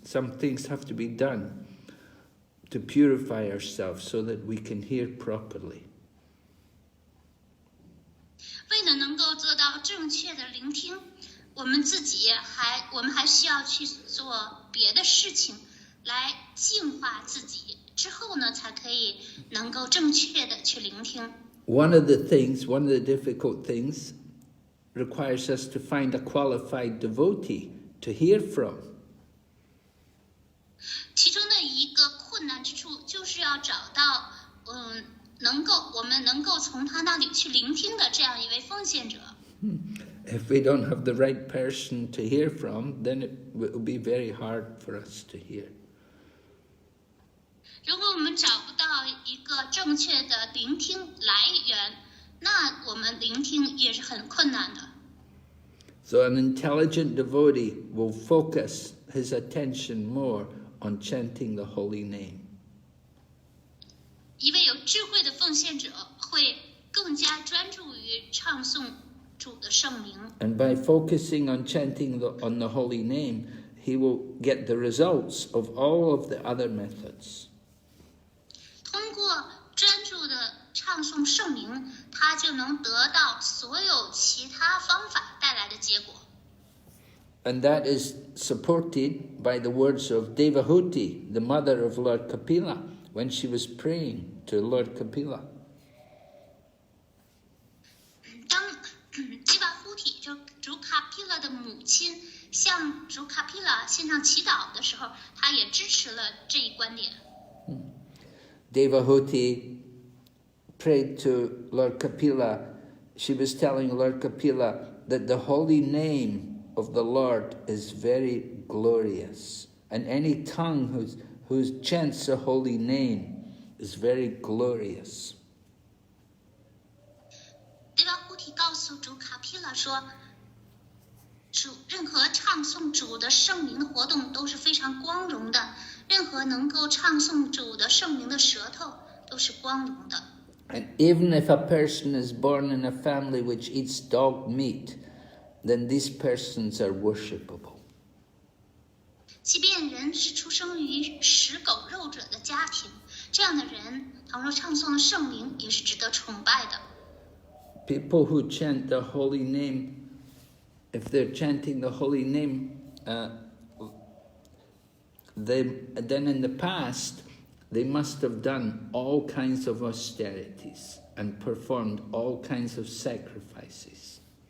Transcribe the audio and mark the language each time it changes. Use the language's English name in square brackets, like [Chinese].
[English] Some things have to be done to purify ourselves so that we can hear properly. [Chinese] 为了能够做到正确的聆听，我们还需要去做别的事情来净化自己，之后呢，才可以能够正确的去聆听。 [English] One of the difficult things requires us to find a qualified devotee to hear from. [Chinese] 其中的一个困难之处，就是要找到我们能够从他那里去聆听的这样一位奉献者。 [English] If we don't have the right person to hear from, then it will be very hard for us to hear. [Chinese] 如果我们找不到一个正确的聆听来源，那我们聆听也是很困难的。 [English] So an intelligent devotee will focus his attention more on chanting the holy name. [Chinese] 一位有智慧的奉献者会更加专注于唱诵主的圣名。 [English] And by focusing on chanting on the holy name, he will get the results of all of the other methods. [Chinese] 通过专注的唱诵圣名，他就能得到所有其他方法带来的结果。 [English] And that is supported by the words of Devahuti, the mother of Lord Kapila, when she was praying to Lord Kapila. [Chinese] 当Devahuti 就主卡皮拉的母亲向主卡皮拉献上祈祷的时候，他也支持了这一观点。 [English] Devahuti prayed to Lord Kapila. She was telling Lord Kapila that the holy name of the Lord is very glorious, and any tongue who chants the holy name is very glorious. [Chinese] Devahuti 告诉主卡皮拉说，任何唱诵主的圣名的活动都是非常光荣的，任何能够唱诵主的圣名的舌头都是光荣的。 [English] And even if a person is born in a family which eats dog meat, then these persons are worshipable. [Chinese] 即便人是出生于食狗肉者的家庭，这样的人，倘若唱诵的圣名，也是值得崇拜的。 [English] People who chant the holy name, if they're chanting the holy name, then in the past, they must have done all kinds of austerities and performed all kinds of sacrifices.